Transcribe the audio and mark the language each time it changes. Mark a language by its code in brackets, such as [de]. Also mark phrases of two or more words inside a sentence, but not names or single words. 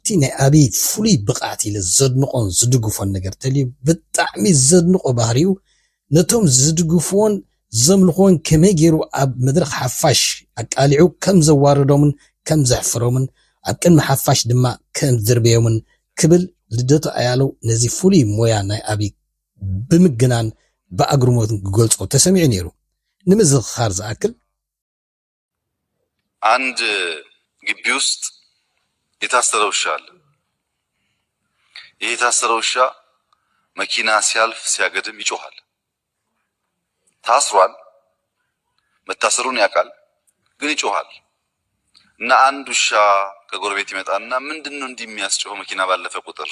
[ti] ናይ ኣብይ ፍሉይ ብቕዓት ኢለ ዘድንቆን ዝድግፎን ነገር ተልዩ ብጣዕሚ ዘድንቆ ባህሪኡ ነቶም ዝድግፎን ዘምልኾን ከመይ ገይሩ ኣብ መድረክ ሓፋሽ ኣቃሊዑ ከም ዘዋርዶምን ከም ዘሕፍሮምን ኣብ ቅድሚ ሓፋሽ ድማ ከም ዝርበዮምን ክብል ልደቱ ኣያለው ነዚ ፍሉይ ሞያ ናይ ኣብይ ብምግናን ብኣግርሞት ክገልጾ ተሰሚዑ ነይሩ። ንምዝኽኻር ዝኣክል [am] አንድ ግቢ ውስጥ የታሰረ ውሻ አለ። ይህ የታሰረ ውሻ መኪና ሲያልፍ ሲያገድም ይጮሃል። ታስሯል፣ መታሰሩን ያውቃል፣ ግን ይጮሃል። እና አንድ ውሻ ከጎረቤት ይመጣና ምንድነው እንዲህ የሚያስጮህ መኪና ባለፈ ቁጥር?